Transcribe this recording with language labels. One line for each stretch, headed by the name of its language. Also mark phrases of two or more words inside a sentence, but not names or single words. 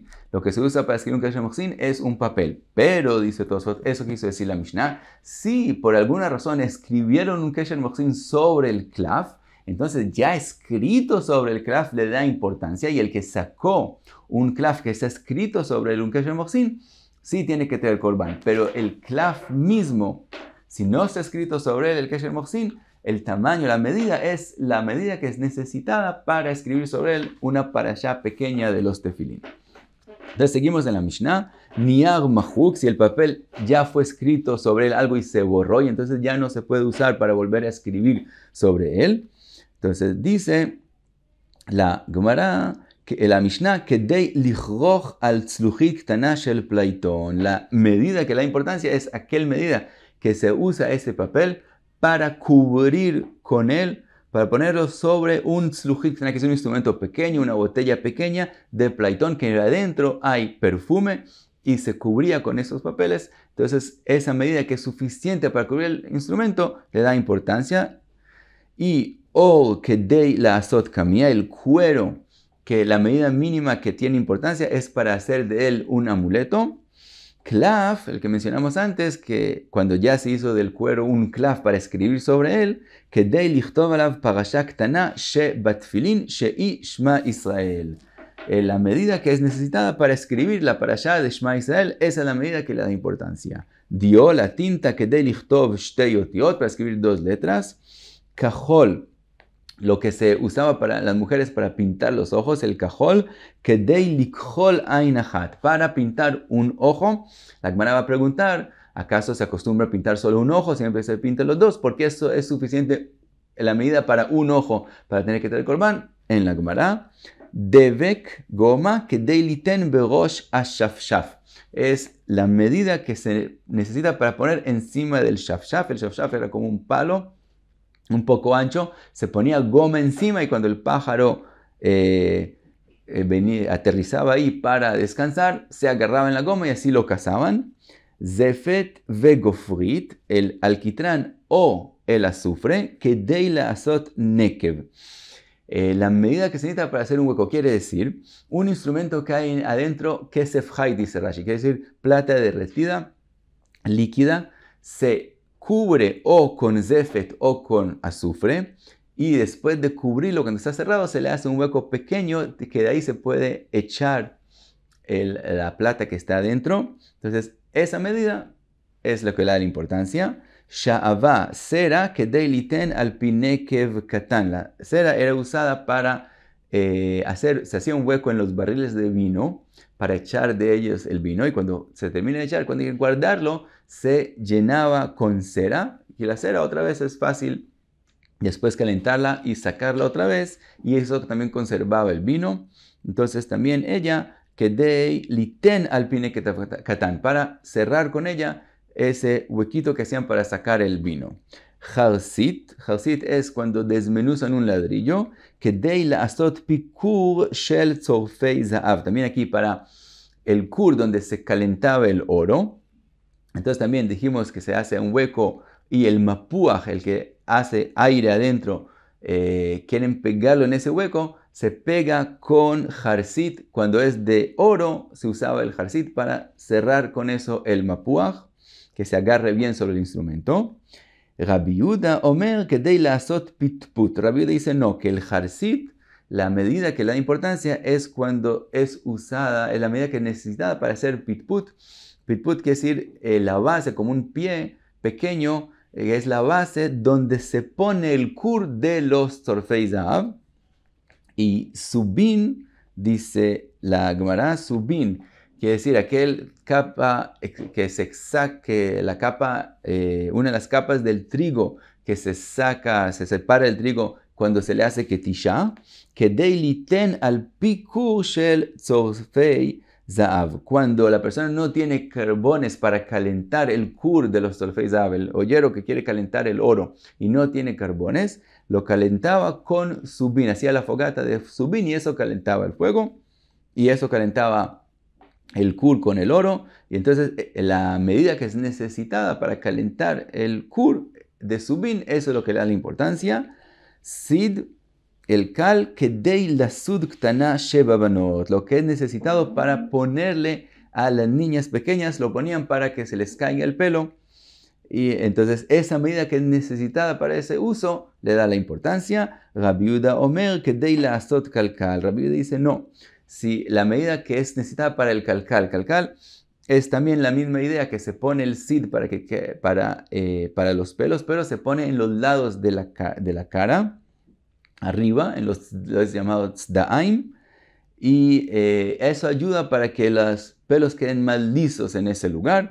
Spanish: Lo que se usa para escribir un
Hebrew: קשר מוכסין
Spanish: es un papel. Pero, dice Tosfot, eso quiso decir la Mishnah, si por alguna razón escribieron un
Hebrew: קשר מוכסין
Spanish: sobre el klaf, entonces ya escrito sobre el klaf le da importancia, y el que sacó un klaf que está escrito sobre un
Hebrew: קשר מוכסין,
Spanish: sí tiene que traer corbán, pero el klaf mismo, si no está escrito sobre él el
Hebrew: קשר מוכסין,
Spanish: el tamaño, la medida es la medida que es necesitada para escribir sobre él una parashá pequeña de los tefilín. Entonces seguimos en la Mishnah.
Hebrew: נייר מחוק,
Spanish: si el papel ya fue escrito sobre él algo y se borró y entonces ya no se puede usar para volver a escribir sobre él. Entonces dice la Gemara, la Mishnah,
Hebrew: כדי לכרוך על צלוחית קטנה של פלייטון.
Spanish: La medida que la importancia es aquel medida que se usa ese papel para cubrir con él, para ponerlo sobre un tzluchit, que es un instrumento pequeño, una botella pequeña de plaitón, que adentro hay perfume y se cubría con esos papeles. Entonces esa medida que es suficiente para cubrir el instrumento le da importancia. Y o
Hebrew: כדי לעשות קמיע,
Spanish: el cuero, que la medida mínima que tiene importancia es para hacer de él un amuleto. Klaf, el que mencionamos antes, que cuando ya se hizo del cuero un klaf para escribir sobre él,
Hebrew: כדי לכתוב עליו פרשה קטנה ש בתפילין של שמע ישראל.
Spanish: La medida que es necesitada para escribir la parasha de Shema Israel, esa es la medida que le da importancia. Dio la tinta
Hebrew: כדי לכתוב שתי אותיות,
Spanish: para escribir 2 letras. Cajol, lo que se usaba para las mujeres para pintar los ojos, el cajol,
Hebrew: כדי לכחול עין אחת,
Spanish: para pintar un ojo. La Gemara va a preguntar, ¿acaso se acostumbra a pintar solo un ojo? Siempre se pinta los dos, porque eso es suficiente la medida para un ojo para tener que traer corbán. En la Gemara,
Hebrew: דבק גומא כדי ליתן בראש השפשף.
Spanish: Es la medida que se necesita para poner encima del shafshaf. El shafshaf era como un palo un poco ancho, se ponía goma encima y cuando el pájaro aterrizaba ahí para descansar, se agarraba en la goma y así lo cazaban.
Hebrew: זפת וגפרית,
Spanish: el alquitrán o el azufre,
Hebrew: כדי לעשות נקב.
Spanish: La medida que se necesita para hacer un hueco quiere decir un instrumento que hay adentro,
Hebrew: כסף חי,
Spanish: dice Rashi, quiere decir plata derretida, líquida, se cubre o con zefet o con azufre y después de cubrirlo cuando está cerrado se le hace un hueco pequeño que de ahí se puede echar la plata que está adentro. Entonces esa medida es lo que le da la importancia.
Hebrew: Sha'ava, cera כדי ליתן על פי נקב קטן.
Spanish: La cera era usada para se hacía un hueco en los barriles de vino para echar de ellos el vino y cuando se termina de echar, cuando hay que guardarlo, se llenaba con cera y la cera otra vez es fácil después calentarla y sacarla otra vez y eso también conservaba el vino. Entonces también ella,
Hebrew: כדי ליתן על פי נקב קטן,
Spanish: para cerrar con ella ese huequito que hacían para sacar el vino. Jarsit es cuando desmenuzan un ladrillo.
Hebrew: כדי לעשות פי כור של צורפי זהב.
Spanish: También aquí para el kur donde se calentaba el oro. Entonces también dijimos que se hace un hueco y el mapuaj, el que hace aire adentro, quieren pegarlo en ese hueco, se pega con jarsit. Cuando es de oro se usaba el jarsit para cerrar con eso el mapuaj, que se agarre bien sobre el instrumento.
Hebrew: רבי יהודה אומר כדי לעשות פיטפוט.
Spanish: Rabbi Yehuda dice no, que el jarsit, la medida que le da importancia es cuando es usada, es la medida que es necesitada para hacer pitput. Pitput quiere decir la base, como un pie pequeño, es la base donde se pone el kur de los
Hebrew: צורפי זהב.
Spanish: Y subin, dice la Gemara, subin, quiere decir aquel capa que se saque, la capa, una de las capas del trigo que se saca, se separa el trigo cuando se le hace ketisha,
Hebrew: כדי ליתן על פי כור של צורפי זהב.
Spanish: Cuando la persona no tiene carbones para calentar el kur de los
Hebrew: צורפי זהב,
Spanish: el ollero que quiere calentar el oro y no tiene carbones, lo calentaba con subin, hacía la fogata de subin y eso calentaba el fuego y eso calentaba el kur con el oro, y entonces la medida que es necesitada para calentar el kur de subin, eso es lo que le da la importancia.
Hebrew: Sid,
Spanish: el kal,
Hebrew: כדי לסוד קטנה ש בבנות,
Spanish: lo que es necesitado para ponerle a las niñas pequeñas, lo ponían para que se les caiga el pelo, y entonces esa medida que es necesitada para ese uso le da la importancia.
Hebrew: רבי יהודה אומר כדי לעשות קלכל.
Spanish: Rabbi Yehuda dice no. Si la medida que es necesitada para el calcal es también la misma idea que se pone el sid para los pelos, pero se pone en los lados de la cara, arriba, en los llamados tzdaim, y eso ayuda para que los pelos queden más lisos en ese lugar.